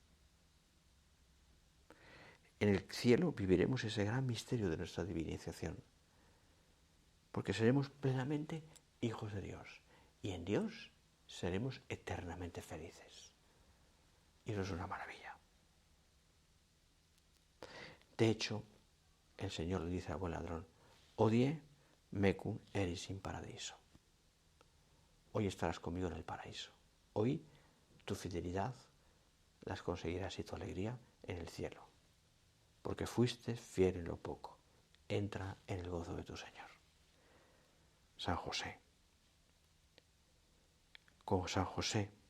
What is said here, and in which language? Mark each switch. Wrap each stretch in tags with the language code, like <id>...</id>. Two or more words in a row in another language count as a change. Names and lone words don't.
<es>En el cielo viviremos ese gran misterio de nuestra divinización, porque seremos plenamente hijos de Dios y en Dios seremos eternamente felices. Y eso es una maravilla. De hecho, el Señor le dice al buen ladrón:</es> <la>odie mecum eris in paradiso.</la> <es>Hoy estarás conmigo en el paraíso. Hoy tu fidelidad las conseguirás y tu alegría en el cielo. Porque fuiste fiel en lo poco. Entra en el gozo de tu Señor. San José. Con San José.</es>